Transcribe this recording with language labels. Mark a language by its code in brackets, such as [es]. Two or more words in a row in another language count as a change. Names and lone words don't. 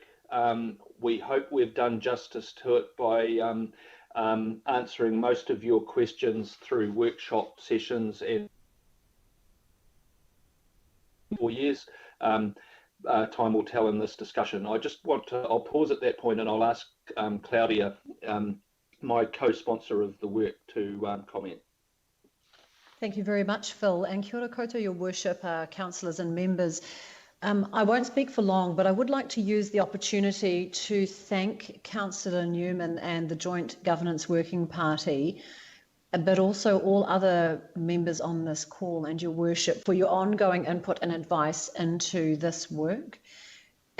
[en] We hope we've done justice to it by answering most of your questions through workshop sessions and 4 years. Time will tell in this discussion. I'll pause at that point and I'll ask Claudia, my co-sponsor of the work, to comment. Thank you very much, Phil. [mi] And kia ora koutou, [en] your worship, councillors and members. I won't speak for long, but I would like to use the opportunity to thank Councillor Newman and the Joint Governance Working Party, but also all other members on this call and your worship for your ongoing input and advice into this work.